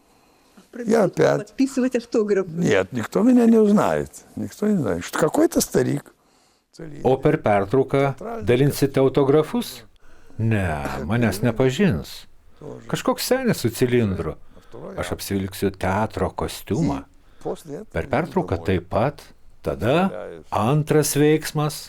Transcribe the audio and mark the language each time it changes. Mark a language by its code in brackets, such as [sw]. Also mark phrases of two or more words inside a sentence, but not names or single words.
[ru] Я опять. Подписывать автограф. Нет, никто меня не узнает. Никто не знает, что какой-то старик. [lt] O per pertrauką dalinsite autografus? Ne, manęs nepažins. Kažkoks senis su cilindru. Aš apsivilksiu teatro kostiumą. Per pertrauką taip pat. Tada antras veiksmas.